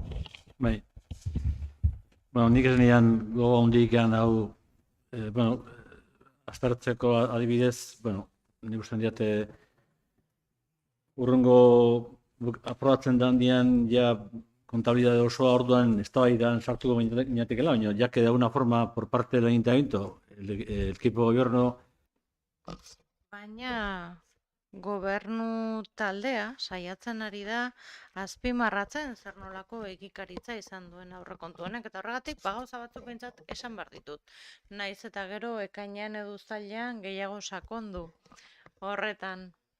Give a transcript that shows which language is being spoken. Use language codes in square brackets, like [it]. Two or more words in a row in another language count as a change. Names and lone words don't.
[eu] Bai. Bueno, nik ez nian gogo handik hau, aztertzeko adibidez, nik usten diate urrengo aprobatzen den dian ja kontabilidade osoa orduan eztabaidan sartuko ginatekela, baina [es] ya que de alguna forma por parte del ayuntamiento, el equipo de gobierno. [eu] Baina gobernu taldea saiatzen ari da azpimarratzen zer nolako egikaritza izan duen aurrekontu honek, eta horregatik gauza batzuk behintzat esan behar ditut. Naiz eta gero ekainean edo uztailean gehiago sakondu horretan.